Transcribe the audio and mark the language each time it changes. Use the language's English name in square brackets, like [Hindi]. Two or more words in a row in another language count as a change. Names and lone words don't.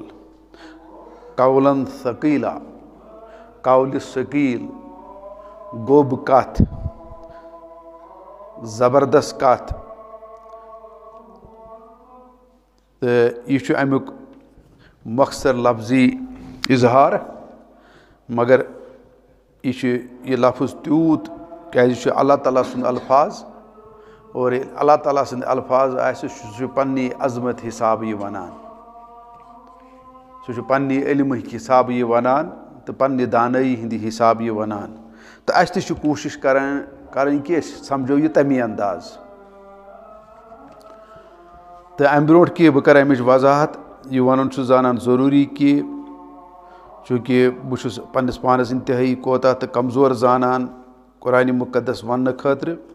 [Arabic] قولن ثقیٖلا قولہِ ثقیٖل [Kashmiri] گوٚب کتھ زبردست کتھ تہٕ یہِ چھُ امیُک مۄخصر لفظی اِظہار مگر یہِ چھُ یہِ لفظ تیوٗت کیازِ اللہ تعالیٰ سُنٛد الفاظ اور اللہ تعالیٰ سٕنٛدۍ الفاظ آسہِ سُہ چھُ پنٛنی عظمت حسابہٕ یہِ وَنان سُہ چھُ پنٛنہِ علمٕکۍ حسابہٕ یہِ وَنان تہٕ پنٛنہِ دانٲیی ہِنٛدِ حسابہٕ یہِ وَنان تہٕ اَسہِ تہِ چھِ کوٗشِش کَرٕنۍ کہِ أسۍ سَمجھو یہِ تَمی انداز تہٕ اَمہِ برونٛٹھ کہِ بہٕ کَرٕ اَمِچ وضاحت یہِ وَنُن چھُ زانان ضروٗری کہِ چوٗنٛکہِ بہٕ چھُس پنٛنِس پانَس اِنتہٲیی کوتاہ تہٕ کمزور زانان قرآنِ مُقدس وَننہٕ خٲطرٕ